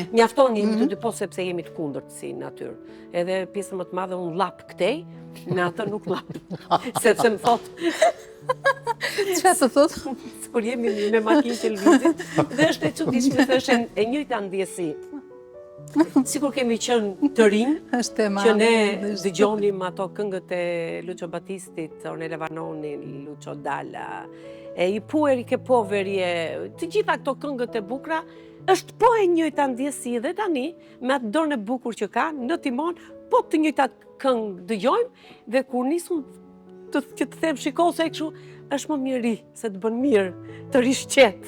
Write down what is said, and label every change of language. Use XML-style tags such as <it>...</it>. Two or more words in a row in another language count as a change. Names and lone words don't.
<sq>Mjafton një të dy, po sepse jemi të kundërt si natyrë. Edhe pjesën më të madhe unë lap këtej, në atë nuk lap. Sepse më thot... Çfarë të thot? Kur jemi me makinë që lëvizit, dhe është e çuditshme, është e njëjta ndjesi. Sikur kemi qenë të rinj, Është e që ne madhe. dëgjonim ato këngët e Lucio Battistit, Ornella Vanoni, Lucio Dalla, e I puer I che poveri, të gjitha këto këngët e bukura, është po e njëjta ndjesi dhe tani, me atë dorën e bukur që ka, në timon, po të njëjtat këngë dëgjojmë, dhe kur nisun që të them shiko se kështu, është më mirë se të bën mirë, të rish qetë.</sq>